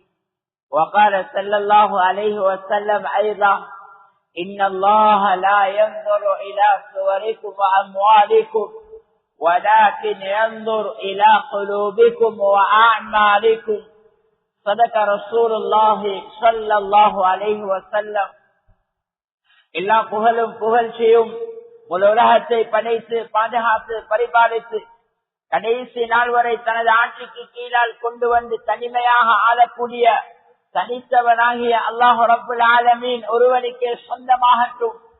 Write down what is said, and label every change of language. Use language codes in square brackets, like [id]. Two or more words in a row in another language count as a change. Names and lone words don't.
[ar] وقال صلى الله عليه وسلم أيضا: إن الله لا ينظر إلى صوركم وأموالكم ولكن ينظر إلى قلوبكم وأعمالكم. صدق رسول الله صلى الله عليه وسلم. [ta] எல்லா புகழும் புகழ்ச்சியும் உலகத்தை படைத்து பாதுகாத்து பரிபாலித்து கடைசி நாள் வரை தனது ஆட்சிக்கு கீழால் கொண்டு வந்து தனிமையாக ஆளக்கூடிய தனித்தவனாகிய [ar] الله رب العالمين [ta] ஒருவனுக்கே சொந்தமாகட்டும்.